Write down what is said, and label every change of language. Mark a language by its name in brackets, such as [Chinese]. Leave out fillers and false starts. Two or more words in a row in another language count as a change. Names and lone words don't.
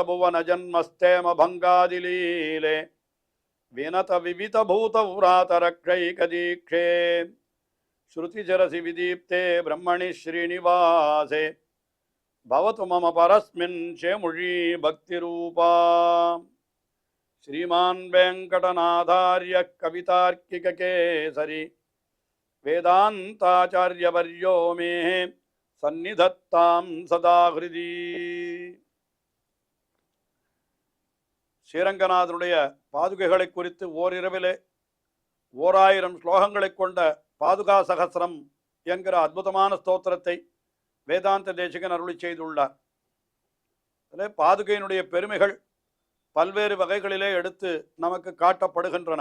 [Sanskrit] भुवन जन्मस्थेम भङ्गादिलीले विनत विविध भूत उराधरक्षैकदीक्षे श्रुतिशरसि विदीप्ते ब्रह्मणि श्रीनिवासे भवतु मम परस्मिन् शेमुषी भक्तिरूपा श्रीमान वेंकटनाथार्य कवितार्किक केसरी वेदांताचार्यवर्यो मे सन्निधत्तां सदा हृदि [Tamil] ஸ்ரீரங்கநாதனுடைய பாதுகைகளை குறித்து ஓரிரவிலே 1000 ஸ்லோகங்களை கொண்ட பாதுகா சகஸ்ரம் என்கிற அற்புதமான ஸ்தோத்திரத்தை வேதாந்த தேசிகன் அருளி செய்துள்ளார். அதிலே பாதுகையினுடைய பெருமைகள் பல்வேறு வகைகளிலே எடுத்து நமக்கு காட்டப்படுகின்றன.